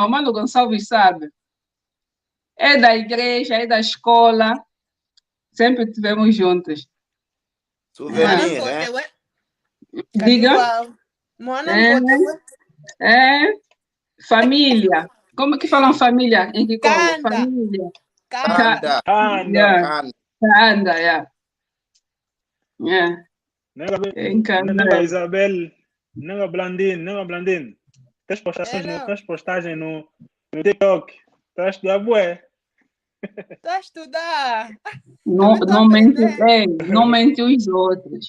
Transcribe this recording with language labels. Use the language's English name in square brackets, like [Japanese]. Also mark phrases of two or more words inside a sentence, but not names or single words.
[Portuguese] O Mano Gonçalves sabe. É da igreja, é da escola. Sempre estivemos juntos. Souvenir, né? Diga. Família. Como que falam família em Kikongo? Kanda. Família. Kanda. Kanda, [English] yeah. Yeah. [Kongo] Nega Isabel, nega Blandine. [Portuguese] Tens postagens no TikTok. Estás a estudar, bué. Estou a estudar. Não mente os outros.